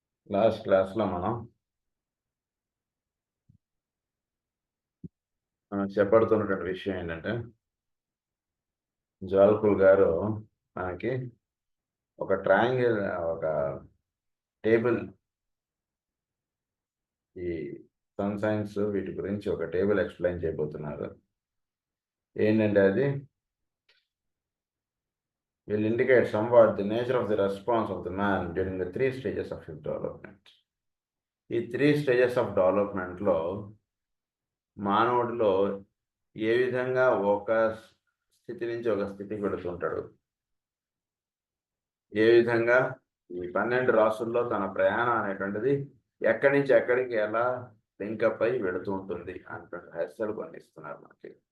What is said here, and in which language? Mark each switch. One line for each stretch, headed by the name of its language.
Telugu: Last క్లాస్లో మనం చెప్పడుతున్నటువంటి విషయం ఏంటంటే, జ్వాలకుల్ గారు మనకి ఒక ట్రయాంగిల్, ఒక టేబుల్, ఈ సన్ సైన్స్ వీటి గురించి ఒక టేబుల్ ఎక్స్ప్లెయిన్ చేయబోతున్నారు. ఏంటంటే అది
English: will indicate somewhat the nature of the response of the man during the 3 stages of his development.
Telugu: ఈ
English: 3 stages of development
Telugu: లో మానవుడిలో ఏ విధంగా ఒక స్థితి నుంచి ఒక స్థితికి వెళుతుంటాడు, ఏ విధంగా ఈ 12 రాసుల్లో తన ప్రయాణం అనేటువంటిది ఎక్కడి నుంచి ఎక్కడికి ఎలా లింకప్ అయి వెళుతూ ఉంటుంది అనేటువంటి రహస్యాలు కొన్ని ఇస్తున్నారు మనకి.